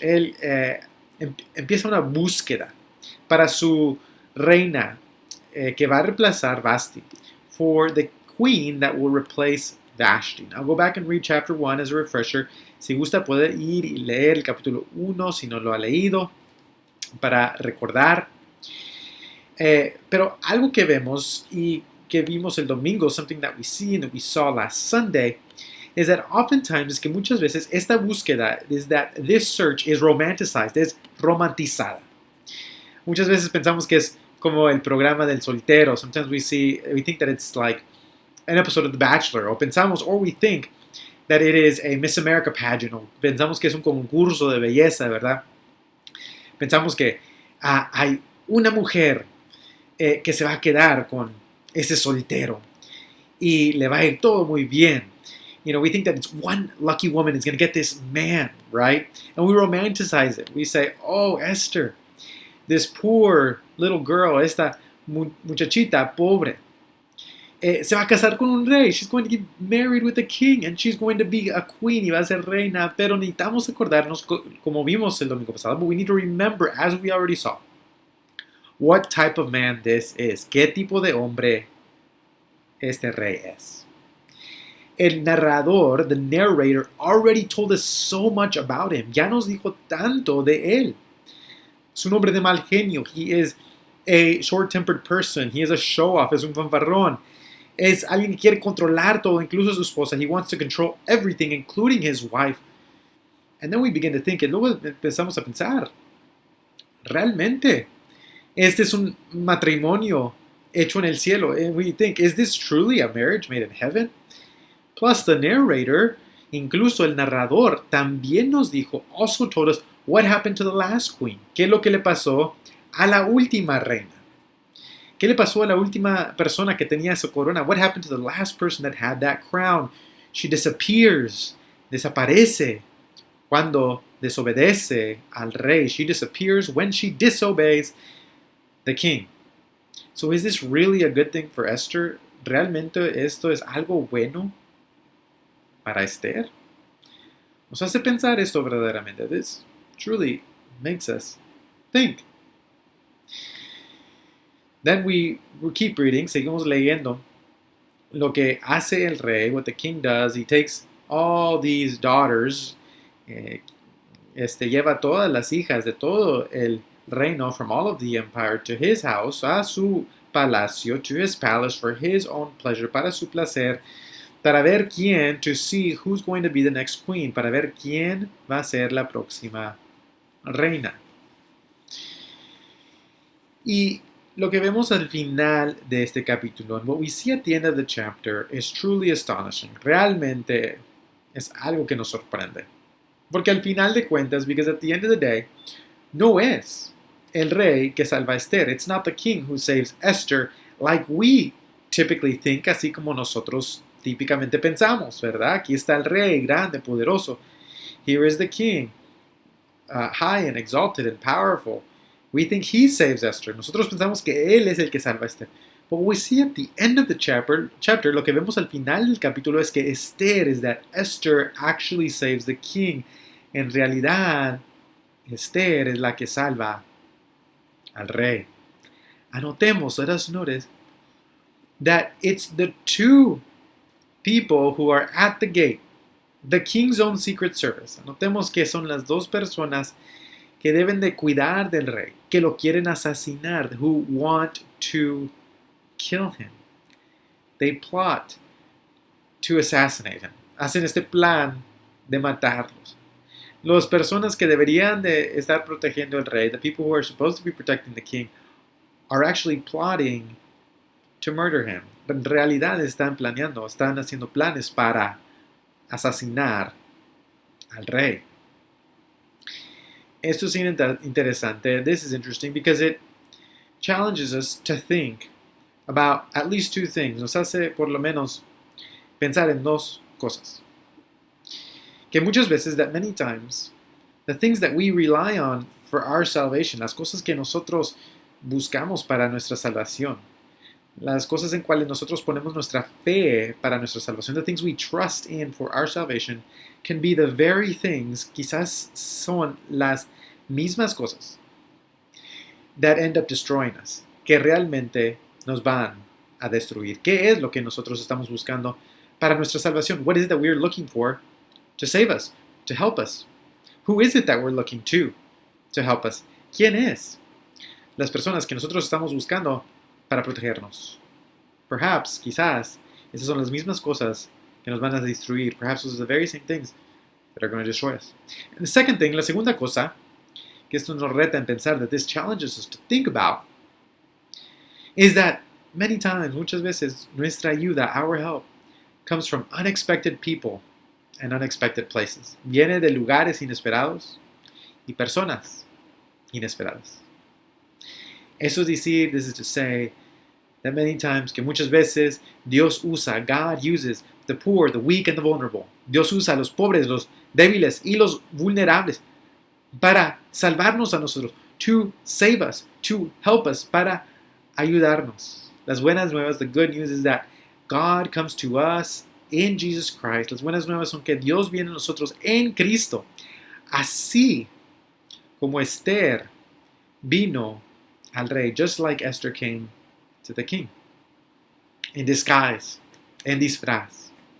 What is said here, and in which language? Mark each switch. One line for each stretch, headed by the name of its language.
Spanish: Él empieza una búsqueda para su reina que va a reemplazar Vasti,
English: for the queen that will replace Vashti. I'll go back and read chapter 1 as a refresher.
Spanish: Si gusta puede ir y leer el capítulo 1 si no lo ha leído para recordar. Pero algo que vemos y que vimos el domingo,
English: something that we see and that we saw last Sunday, is that oftentimes,
Spanish: es que muchas veces esta búsqueda,
English: is that this search is romanticized,
Spanish: es romantizada. Muchas veces pensamos que es como el programa del soltero.
English: Sometimes we think that it's like an episode of The Bachelor,
Spanish: o pensamos,
English: or we think that it is a Miss America pageant,
Spanish: o pensamos que es un concurso de belleza, ¿verdad? Pensamos que hay una mujer que se va a quedar con ese soltero y le va a ir todo muy bien.
English: You know, we think that it's one lucky woman is going to get this man, right? And we romanticize it. We say, oh, Esther, this poor little girl,
Spanish: esta muchachita pobre, se va a casar con un rey.
English: She's going to get married with a king and she's going to be a queen
Spanish: y va a ser reina. Pero necesitamos acordarnos, como vimos el domingo pasado,
English: but we need to remember, as we already saw, what type of man this is.
Spanish: ¿Qué tipo de hombre este rey es? El narrador,
English: the narrator, already told us so much about him.
Spanish: Ya nos dijo tanto de él. Es un hombre de mal genio.
English: He is a short-tempered person. He is a show-off.
Spanish: Es un fanfarrón. Es alguien que quiere controlar todo, incluso a su esposa.
English: He wants to control everything, including his wife. And then we begin to think,
Spanish: y luego empezamos a pensar, realmente, este es un matrimonio hecho en el cielo.
English: And we think, is this truly a marriage made in heaven? Plus, the narrator,
Spanish: incluso el narrador, también nos dijo,
English: also told us what happened to the last queen.
Spanish: ¿Qué es lo que le pasó a la última reina? ¿Qué le pasó a la última persona que tenía esa corona?
English: What happened to the last person that had that crown? She disappears.
Spanish: Desaparece cuando desobedece al rey.
English: She disappears when she disobeys the king. So is this really a good thing for Esther?
Spanish: ¿Realmente esto es algo bueno para Esther? Nos hace pensar esto verdaderamente.
English: This truly makes us think. Then we keep reading,
Spanish: seguimos leyendo lo que hace el rey,
English: what the king does. He takes all these daughters,
Spanish: lleva todas las hijas de todo el reino,
English: from all of the empire, to his house,
Spanish: a su palacio,
English: to his palace, for his own pleasure,
Spanish: para su placer, para ver quién,
English: to see who's going to be the next queen,
Spanish: para ver quién va a ser la próxima reina. Y Lo que vemos al final de este capítulo,
English: and what we see at the end of the chapter, is truly astonishing.
Spanish: Realmente es algo que nos sorprende. Porque al final de cuentas,
English: because at the end of the day,
Spanish: no es el rey que salva a Esther.
English: It's not the king who saves Esther like we typically think,
Spanish: así como nosotros típicamente pensamos, ¿verdad? Aquí está el rey grande, poderoso.
English: Here is the king, high and exalted and powerful. We think he saves Esther.
Spanish: Nosotros pensamos que él es el que salva a Esther.
English: But what we see at the end of the chapter,
Spanish: lo que vemos al final del capítulo es que Esther,
English: is that Esther actually saves the king.
Spanish: En realidad, Esther es la que salva al rey. Anotemos,
English: let us notice, that it's the two people who are at the gate, the king's own secret service.
Spanish: Anotemos que son las dos personas que deben de cuidar del rey, que lo quieren asesinar,
English: who want to kill him. They plot to assassinate him.
Spanish: Hacen este plan de matarlos. Las personas que deberían de estar protegiendo al rey,
English: the people who are supposed to be protecting the king, are actually plotting to murder him.
Spanish: En realidad están planeando, están haciendo planes para asesinar al rey. Esto es interesante.
English: This is interesting because it challenges us to think about at least two things.
Spanish: Nos hace por lo menos pensar en dos cosas. Que muchas veces,
English: that many times, the things that we rely on for our salvation,
Spanish: las cosas que nosotros buscamos para nuestra salvación, las cosas en cuales nosotros ponemos nuestra fe para nuestra salvación,
English: the things we trust in for our salvation, can be the very things,
Spanish: quizás son las mismas cosas,
English: that end up destroying us,
Spanish: que realmente nos van a destruir. ¿Qué es lo que nosotros estamos buscando para nuestra salvación?
English: What is it that we're looking for to save us, to help us? Who is it that we're looking to help us?
Spanish: ¿Quién es? Las personas que nosotros estamos buscando para protegernos.
English: Perhaps,
Spanish: quizás, esas son las mismas cosas que nos van a destruir.
English: Perhaps those are the very same things that are going to destroy us. And the second thing,
Spanish: la segunda cosa, que esto nos reta en pensar,
English: that this challenges us to think about, is that many times,
Spanish: muchas veces, nuestra ayuda,
English: our help, comes from unexpected people and unexpected places.
Spanish: Viene de lugares inesperados y personas inesperadas. Eso es decir,
English: this is to say, that many times,
Spanish: que muchas veces Dios usa,
English: God uses the poor, the weak and the vulnerable.
Spanish: Dios usa a los pobres, los débiles y los vulnerables para salvarnos a nosotros,
English: to save us, to help us,
Spanish: para ayudarnos. Las buenas nuevas,
English: the good news is that God comes to us in Jesus Christ.
Spanish: Las buenas nuevas son que Dios viene a nosotros en Cristo. Así como Esther vino al rey,
English: just like Esther came to the king, in disguise,
Spanish: en disfraz.